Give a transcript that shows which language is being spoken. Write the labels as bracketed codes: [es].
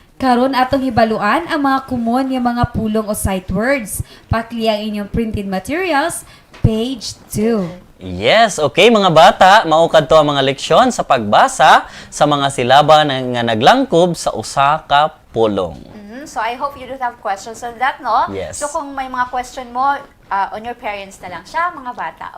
[ceb] Karon atong hibaluan ang mga common nga mga pulong o sight words. Pakli ang inyong printed materials, page 2. Yes, okay mga bata, mao kadto ang mga leksyon sa pagbasa sa mga silaba nga naglangkob sa usa ka pulong. [en] So, I hope you don't have questions on that, no? Yes. [ceb] So, kung may mga question mo, [en] on your parents [ceb] na lang siya, mga bata.